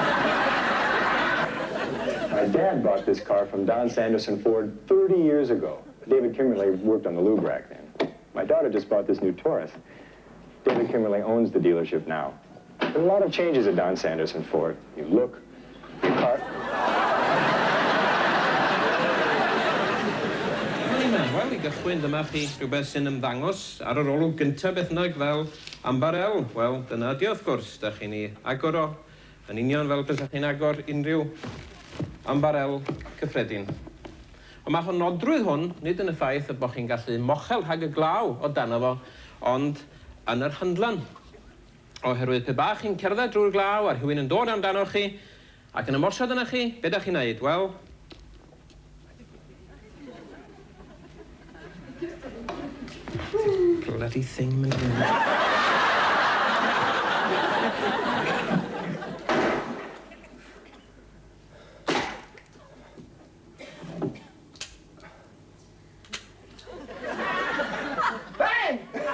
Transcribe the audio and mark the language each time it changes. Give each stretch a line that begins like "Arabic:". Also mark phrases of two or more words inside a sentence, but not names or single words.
English: My dad bought this car from Don Sanderson Ford 30 years ago. David Kimberley worked on the lube rack then. My daughter just bought this new Taurus. David Kimberley owns the dealership now. There are a lot of changes at Don Sanderson Ford. You look, you cut.
Welsh: Wel, I gychwyn, dyma chi rhywbeth sy'n ymddangos ar yr olwg gyntaf beth bynnag fel ambarel. Wel, dyna di wrth gwrs, da chi'n ei agor o, yn union fel beth chi'n agor unrhyw ambarel cyffredin. Ond mae hwn nodrwydd hwn, nid yn y ffaith y bod chi'n gallu mochel rhag y glaw o dano fo, ond yn yr hyndlan. Oherwydd pe bach chi'n cerdded drwy'r glaw a'r rhywun yn dod amdano chi ac yn ymosod yna chi, be da chi'n neud? Wel,
English: bloody thing, man. Bang!